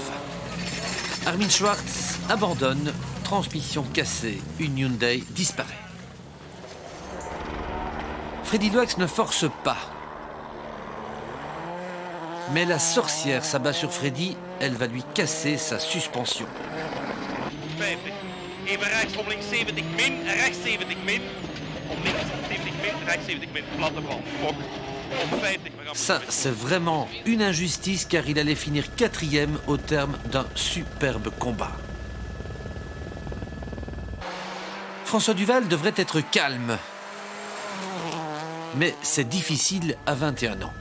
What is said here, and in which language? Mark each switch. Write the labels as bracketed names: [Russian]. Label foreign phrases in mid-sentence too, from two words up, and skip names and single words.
[French] Armin Schwartz abandonne, transmission cassée, une Hyundai disparaît. Freddy Loax ne force pas. Mais la sorcière s'abat sur Freddy, elle va lui casser sa suspension. 50. [Dutch] Even rechts om links 70 min, rechts 70 min. Om links 70 min, rechts 70 min. Platte band. Kok. Om 50. [French] Ça, c'est vraiment une injustice car il allait finir 4e au terme d'un superbe combat. François Duval devrait être calme. Mais c'est difficile à 21 ans.